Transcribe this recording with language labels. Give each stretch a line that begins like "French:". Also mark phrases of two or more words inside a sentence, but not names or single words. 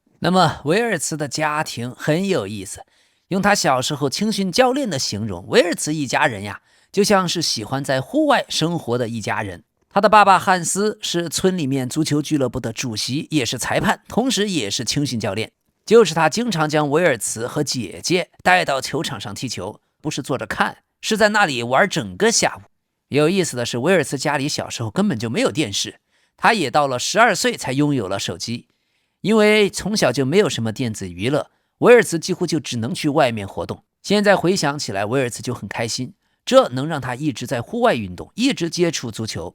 Chinese: 那麼維尔茨的家庭很有意思，用他小時候青训教練的形容，維爾茨一家人呀，就像是喜歡在戶外生活的一家人。他的爸爸漢斯是村裡面足球俱樂部的主席，也是裁判，同時也是青训教練。就是他經常將維爾茨和姐姐帶到球場上踢球，不是坐着看，是在那裡玩整個下午。有意思的是，維爾茨家裡小時候根本就沒有電視，他也到了12歲才擁有了手機。因為從小就没有什麼電子娛樂，維爾茨幾乎就只能去外面活動。現在回想起來，維爾茨就很開心，這能讓他一直在戶外運動，一直接觸足球。